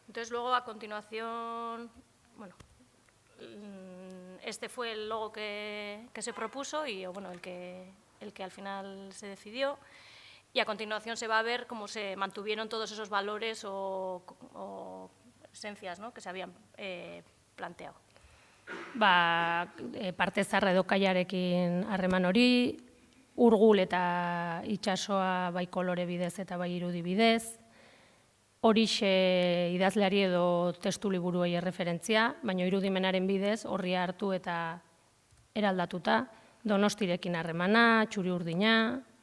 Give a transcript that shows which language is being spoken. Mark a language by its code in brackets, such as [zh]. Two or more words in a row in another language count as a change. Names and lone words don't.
[es] Entonces, luego, a continuación, bueno, este fue el logo que se propuso y, bueno, el que al final se decidió. Y a continuación se va a ver cómo se mantuvieron todos esos valores o esencias, ¿no?, que se habían planteado. [eu] Parte zarra edo kaiarekin harreman hori, urgul eta itsasoa bai kolore bidez eta bai irudi bidez, horixe idazleari edo testu liburuei erreferentzia, baina irudimenaren bidez horri hartu eta eraldatuta, Donostirekin harremana, txuri urdina,